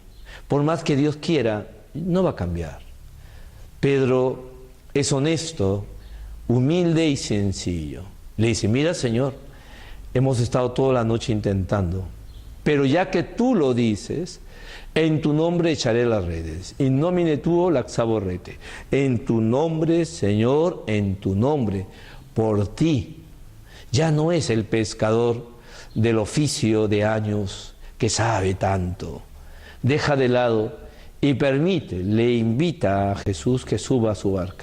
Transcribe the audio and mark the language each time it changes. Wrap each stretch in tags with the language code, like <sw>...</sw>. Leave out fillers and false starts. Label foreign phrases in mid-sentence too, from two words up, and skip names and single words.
<es>Por más que Dios quiera, no va a cambiar. Pedro es honesto, humilde y sencillo. Le dice, mira, Señor, hemos estado toda la noche intentando, pero ya que tú lo dices, en tu nombre echaré las redes.</es> <la>In nomine tuo laxavo rete.</la> <es>En tu nombre, Señor, en tu nombre, por ti. Ya no es el pescador del oficio de años que sabe tanto. Deja de lado y permite, le invita a Jesús que suba a su barca.</es>